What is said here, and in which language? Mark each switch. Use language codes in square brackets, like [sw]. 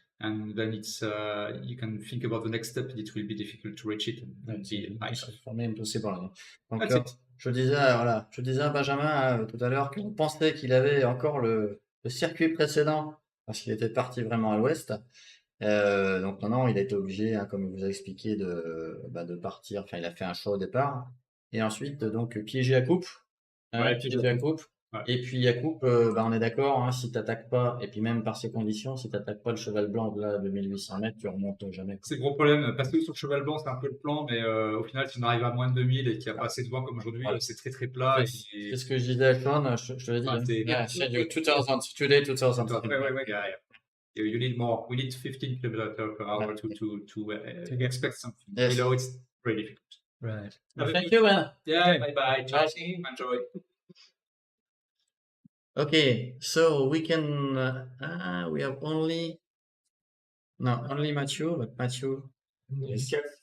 [en] And then it's you can think about the next step. It will be difficult to reach it. For me, impossible. Donc, That's it. [fr] je disais à Benjamin tout à l'heure qu'on pensait qu'il avait encore le circuit précédent parce qu'il était parti vraiment à l'ouest. Donc non, il a été obligé, comme il vous a expliqué, de partir. Enfin, il a fait un choix au départ et ensuite donc piégé à coupe. Ouais, piégé à coupe. Ouais. Et puis à coupe, on est d'accord, hein, si t'attaques pas, et puis même par ces conditions, si t'attaques pas le cheval blanc là de 1800 mètres, tu remontes jamais. C'est le gros problème, parce que sur cheval blanc, c'est un peu le plan, mais au final, si on arrive à moins de 2000 et qu'il n'y a pas assez de vent comme aujourd'hui, Voilà. c'est très très plat. C'est ce que je disais à Sean, je te l'ai dit. Ah, hein. c'est- [en] Yeah, I said you 2000, today 2000. Yeah. You need more. We need 15 kilometers per hour to expect something. Yes. Below, it's very difficult. Right. Well, thank you, man. Yeah, Okay. bye. Ciao, enjoy. Okay, so we can, we have only Matthew, but Matthew, yes.